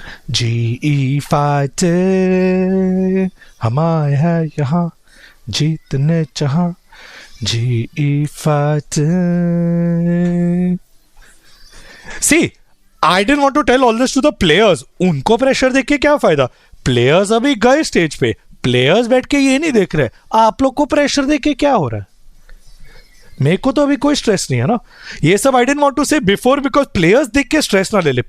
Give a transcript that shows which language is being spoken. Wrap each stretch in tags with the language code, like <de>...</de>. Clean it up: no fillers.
<hi>GE fighter हम आए हैं यहाँ जीतने चाहा. GE fighter.</hi> <en>See, I didn't want to tell all this to the players.</en> <hi>उनको प्रेशर देख के क्या फायदा? प्लेयर्स अभी गए स्टेज पे. प्लेयर्स बैठ के ये नहीं देख रहे. आप लोग को प्रेशर देख के क्या हो रहा है? मेरे को तो अभी कोई स्ट्रेस नहीं है ना. ये सब</hi> <en>I didn't want to say before because</en> <hi>प्लेयर्स देख के स्ट्रेस ना ले ले.</hi>